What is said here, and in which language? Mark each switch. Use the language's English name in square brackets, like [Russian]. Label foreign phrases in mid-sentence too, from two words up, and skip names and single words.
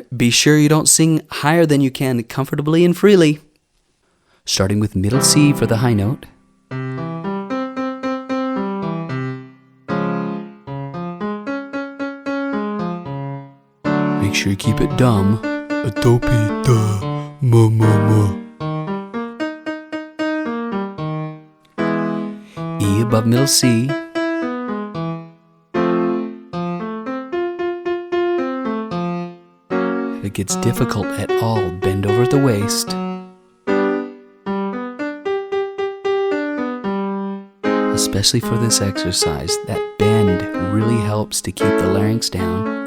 [English] Be sure you don't sing higher than you can comfortably and freely. Starting with middle C for the high note. Make sure you keep it dumb. A dopey da ma ma ma. E above middle C. If it gets difficult at all, bend over at the waist. Especially for this exercise, that bend really helps to keep the larynx down.